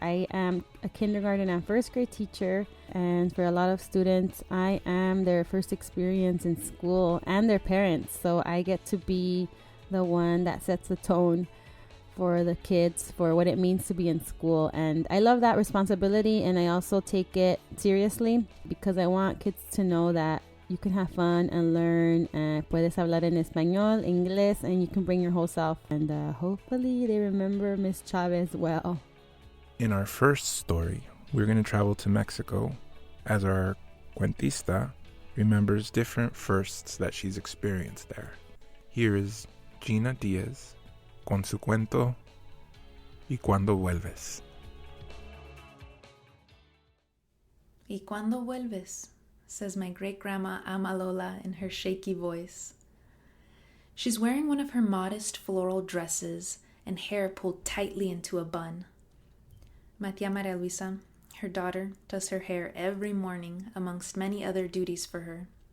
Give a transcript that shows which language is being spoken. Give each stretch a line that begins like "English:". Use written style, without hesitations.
English: I am a kindergarten and first grade teacher, and for a lot of students, I am their first experience in school and their parents. So I get to be the one that sets the tone for the kids for what it means to be in school. And I love that responsibility, and I also take it seriously because I want kids to know that you can have fun and learn. Puedes hablar en español, inglés, and you can bring your whole self. And hopefully they remember Miss Chavez well. In our first story, we're going to travel to Mexico as our cuentista remembers different firsts that she's experienced there. Here is Gina Diaz con su cuento ¿Y cuándo vuelves?
Spanish: ¿Y cuándo vuelves?
English: Says my great-grandma Ama Lola in her shaky voice. She's wearing one of her modest floral dresses and hair pulled tightly into a bun. My tía Maria Luisa, her daughter, does her hair every morning amongst many other duties for her.